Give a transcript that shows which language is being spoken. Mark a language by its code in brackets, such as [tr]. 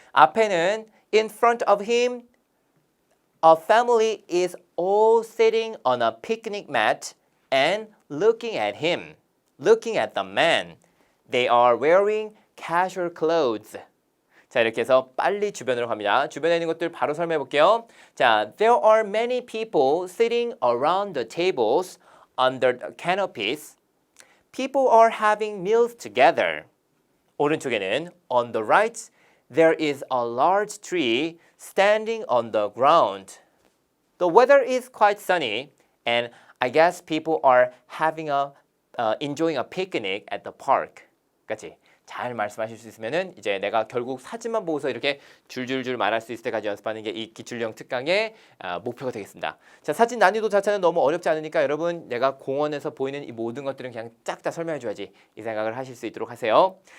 [ko] 앞에는 [en] in front of him a family is all sitting on a picnic mat and looking at him, looking at the man. They are wearing casual clothes. [ko] 자, 이렇게 해서 빨리 주변으로 갑니다. 주변에 있는 것들 바로 설명해 볼게요. 자, [en] there are many people sitting around the tables under the canopies. People are having meals together. [ko] 오른쪽에는 [en] on the right, there is a large tree standing on the ground. The weather is quite sunny, and I guess people are having enjoying a picnic at the park. [ko] 그렇지? 잘 말씀하실 수 있으면은 이제 내가 결국 사진만 보고서 이렇게 줄줄줄 말할 수 있을 때까지 연습하는 게 이 기출형 특강의 목표가 되겠습니다. 자, 사진 난이도 자체는 너무 어렵지 않으니까 여러분 내가 공원에서 보이는 이 모든 것들은 그냥 쫙 다 설명해 줘야지 이 생각을 하실 수 있도록 하세요.